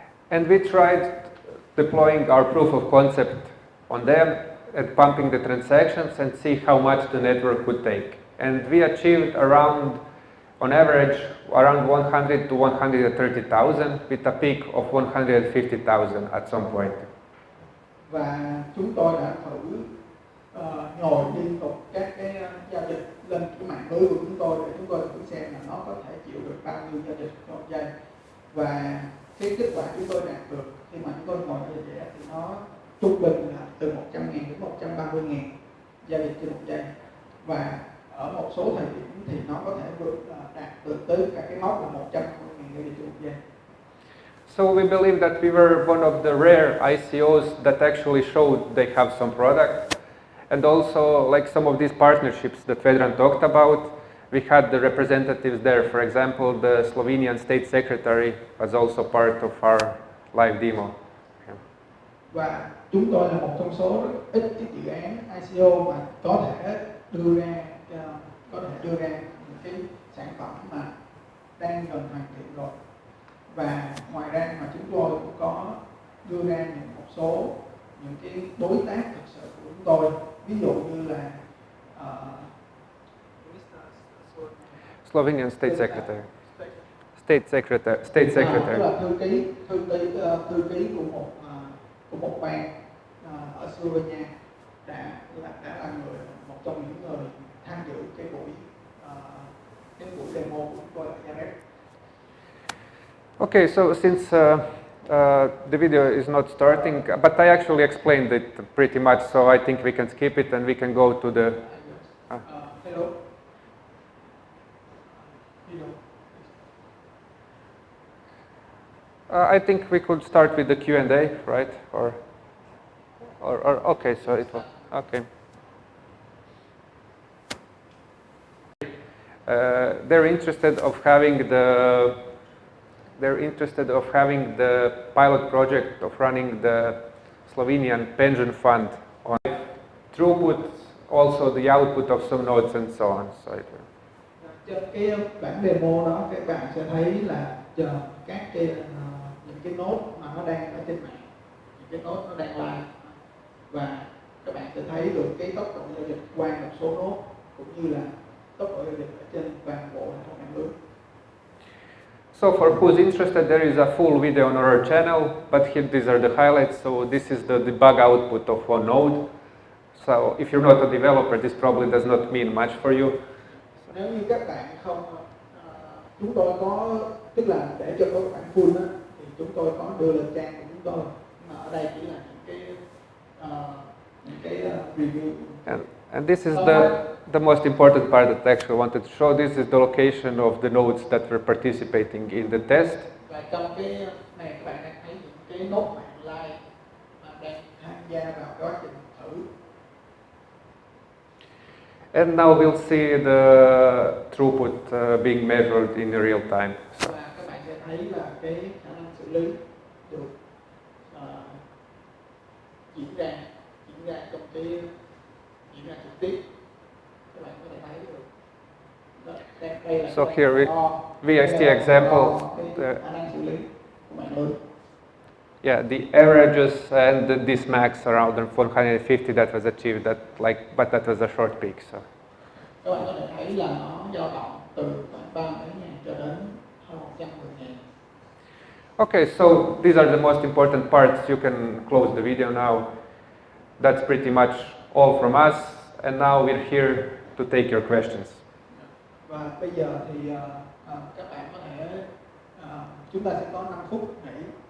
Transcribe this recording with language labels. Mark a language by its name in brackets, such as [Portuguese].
[English] And we tried deploying our proof of concept on them and pumping the transactions and see how much the network would take. And we achieved around, on average, around 100 to 130,000 with a peak of 150,000 at some point. [Vietnamese] Và chúng tôi đã thử nhồi liên tục các cái giao dịch lên cái mạng lưới của chúng tôi để chúng tôi thử xem là nó có thể chịu được bao nhiêu giao dịch một giây. Và cái kết quả chúng tôi đạt được khi mà chúng tôi ngồi như vậy thì nó trung bình là từ 100.000 đến 130.000 giao dịch trên một giây. Và ở một số thời điểm thì nó có thể đạt được tới cả cái mốc là 150.000 giao dịch trên một giây. [English] So we believe that we were one of the rare ICOs that actually showed they have some product. And also, like some of these partnerships that Vedran talked about, we had the representatives there. For example, the Slovenian State Secretary was also part of our live demo. Yeah. [Vietnamese] Và chúng tôi là một trong số ít cái dự án ICO mà có thể đưa ra những cái sản phẩm mà đang gần hoàn thiện rồi. Và ngoài ra mà chúng tôi cũng có đưa ra một số những cái đối tác thực sự của chúng tôi, ví dụ như là [English] Slovenian State Secretary. State Secretary. [Vietnamese] Tức là thư ký của một bang ở Slovenia đã là một trong những người tham dự cái buổi demo của chúng tôi ở Zagreb. [English] Okay, so since the video is not starting, but I actually explained it pretty much, so I think we can skip it and we can go to the... Hello. I think we could start with the Q&A, right? Or okay, so it was okay. They're interested of having the pilot project of running the Slovenian pension fund on throughput, also the output of some nodes and so on. So [Vietnamese] trên cái bản demo đó các bạn sẽ thấy là các cái những cái node mà nó đang ở trên mạng, những cái node nó đang live, và các bạn sẽ thấy được cái tốc độ giao dịch qua một số node cũng như là tốc độ giao dịch ở trên toàn bộ hệ thống mạng lưới. [English] So for who's interested, there is a full video on our channel, but here these are the highlights. So this is the debug output of one node. So if you're not a developer, this probably does not mean much for you. [Vietnamese] Nếu như các bạn không, chúng tôi có, tức là để cho các bạn full á, thì chúng tôi có đưa lên trang của chúng tôi, mà ở đây chỉ là những cái review. [English] And this is the most important part that I actually wanted to show. This is the location of the nodes that were participating in the test. [Vietnamese] Và trong cái này các bạn đang thấy những cái node mạng live mà đang tham gia vào quá trình thử. [English] And now we'll see the throughput being measured in real time. [Vietnamese] Và các bạn sẽ thấy là cái khả năng xử lý được diễn ra trong cái diễn ra trực tiếp. Các bạn có thể thấy được. Đây là [English] So here we VST [Vietnamese] Đây là [English] example, [Vietnamese] cái khả năng xử lý của mạng lưới. [English] yeah, the averages and this max around 450 that was achieved, but that was a short peak. So. [Vietnamese] Các bạn có thể thấy là nó dao động từ khoảng 3 mấy ngàn cho đến hơn 110 ngàn. [English] Okay, so these are the most important parts. You can close the video now. That's pretty much all from us, and now we're here to take your questions. [Vietnamese] Và bây giờ thì các bạn có thể chúng ta sẽ có 5 phút nghỉ.